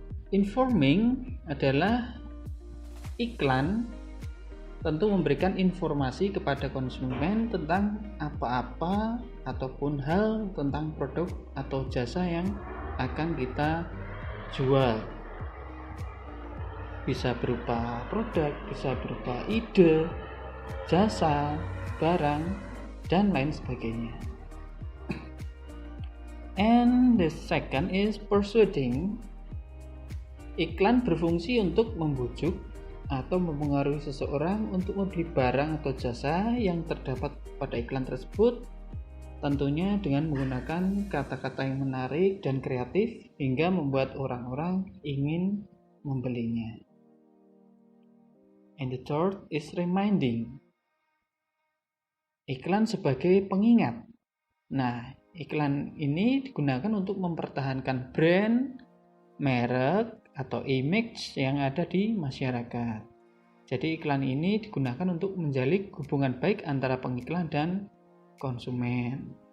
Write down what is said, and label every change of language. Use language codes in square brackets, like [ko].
[id] Informing adalah iklan tentu memberikan informasi kepada konsumen tentang apa-apa ataupun hal tentang produk atau jasa yang akan kita jual. Bisa berupa produk, bisa berupa ide, jasa, barang, dan lain sebagainya. [en] And the second is persuading. [id] Iklan berfungsi untuk membujuk atau mempengaruhi seseorang untuk membeli barang atau jasa yang terdapat pada iklan tersebut, tentunya dengan menggunakan kata-kata yang menarik dan kreatif hingga membuat orang-orang ingin membelinya. [en] And the third is reminding. [id] Iklan sebagai pengingat. Nah, iklan ini digunakan untuk mempertahankan brand, merek, atau image yang ada di masyarakat. Jadi iklan ini digunakan untuk menjalin hubungan baik antara pengiklan dan konsumen.